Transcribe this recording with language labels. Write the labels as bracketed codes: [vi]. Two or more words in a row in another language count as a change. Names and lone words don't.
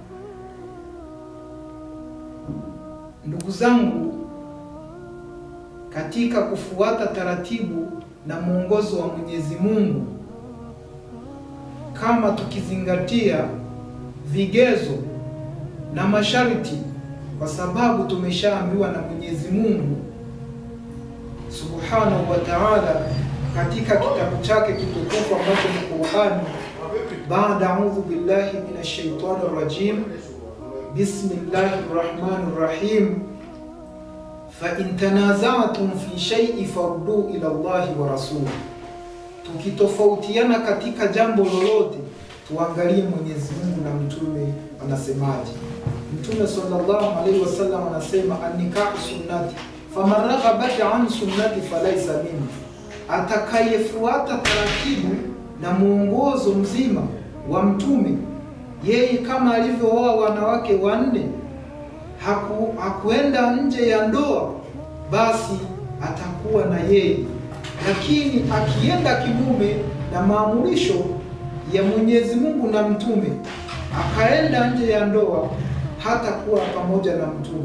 [sw] Ndugu zangu, katika kufuata taratibu na mwongozo wa Mwenyezi Mungu, kama tukizingatia vigezo na masharti, kwa sababu tumeshaambiwa na Mwenyezi Mungu [ar] سبحانه وتعالى [sw] katika kitabu chake kitukufu ambacho ni Qur'an, baada [ar] أعوذ بالله من الشيطان الرجيم بسم الله الرحمن الرحيم فإن تنازعتم في شيء فردوه إلى الله والرسول. [sw] Tukitofautiana katika jambo lolote, tuangalie Mwenyezi Mungu na Mtume anasemaje. [ar] Mtume صلى الله عليه وسلم anasema النكاح سنتي فمن رغب عن سنتي فليس مني, [sw] atakayefuata taratibu na muongozo mzima wa Mtume, yeye kama alivyooa wanawake wanne, hakuenda nje ya ndoa, basi atakuwa na yeye. Lakini akienda kinyume na maamurisho ya Mwenyezi Mungu na Mtume, akaenda nje ya ndoa, hatakuwa pamoja na Mtume.